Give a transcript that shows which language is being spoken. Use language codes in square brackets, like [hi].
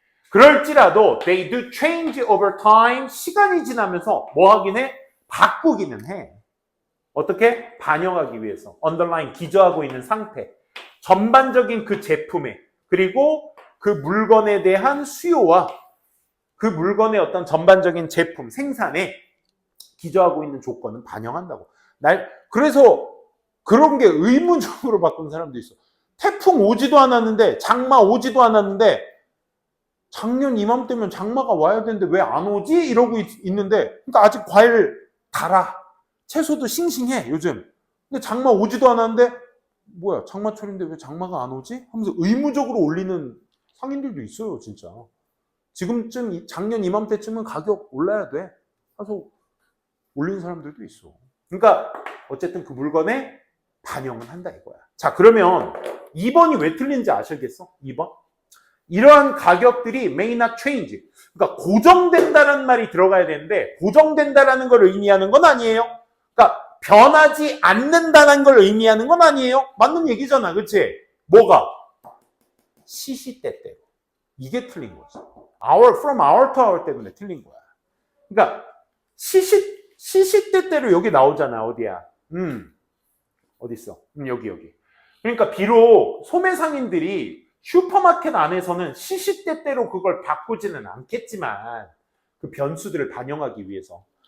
[ko] 그럴지라도 [en] they do change over time. [ko] 시간이 지나면서 뭐 하긴 해? 바꾸기는 해. 어떻게? 반영하기 위해서. underlying 기저하고 있는 상태. 전반적인 그 제품에 그리고 그 물건에 대한 수요와 그 물건의 어떤 전반적인 제품, 생산에 기저하고 있는 조건은 반영한다고. 그래서 그런 게 의문적으로 바꾼 사람도 있어. 태풍 오지도 않았는데, 장마 오지도 않았는데, 작년 이맘때면 장마가 와야 되는데 왜 안 오지? 이러고 있는데, 그러니까 아직 과일 달아. 채소도 싱싱해, 요즘. 근데 장마 오지도 않았는데, 뭐야, 장마철인데 왜 장마가 안 오지? 하면서 의무적으로 올리는 상인들도 있어요, 진짜. 지금쯤, 작년 이맘때쯤은 가격 올라야 돼. 그래서 올리는 사람들도 있어. 그러니까, 어쨌든 그 물건에 반영은 한다 이거야. 자, 그러면 2번이 왜 틀린지 아시겠어? 2번? 이러한 가격들이 [en] may not change. [ko] 그러니까 고정된다는 말이 들어가야 되는데 고정된다라는 걸 의미하는 건 아니에요. 그러니까 변하지 않는다는 걸 의미하는 건 아니에요. 맞는 얘기잖아. 그렇지? 뭐가? 시시때때로. 이게 틀린 거지. [en] from hour to hour [ko] 때문에 틀린 거야. 그러니까 시시때때로 여기 나오잖아. 어디야? 어디 있어? 여기. 그러니까 비록 소매상인들이 슈퍼마켓 안에서는 시시때때로 그걸 바꾸지는 않겠지만 그 변수들을 반영하기 위해서.